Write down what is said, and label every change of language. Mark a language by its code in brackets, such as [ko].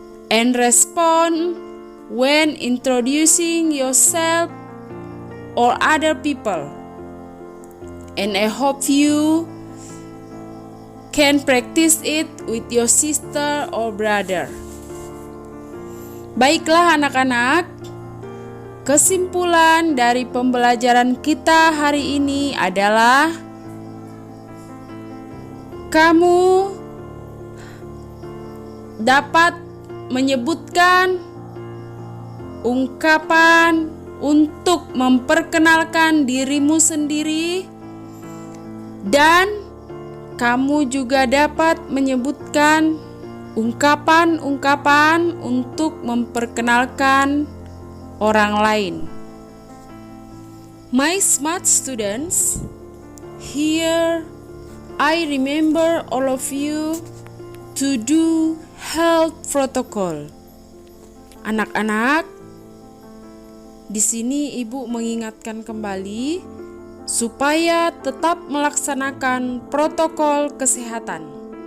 [en] And respond when introducing yourself or other people. And I hope you can practice it with your sister or brother. [id] Baiklah anak-anak, kesimpulan dari pembelajaran kita hari ini adalah kamu dapat menyebutkan ungkapan untuk memperkenalkan dirimu sendiri, dan kamu juga dapat menyebutkan ungkapan-ungkapan untuk memperkenalkan orang lain. [en] My smart students, here I remember all of you to do health protocol. [id] Anak-anak, di sini Ibu mengingatkan kembali supaya tetap melaksanakan protokol kesehatan.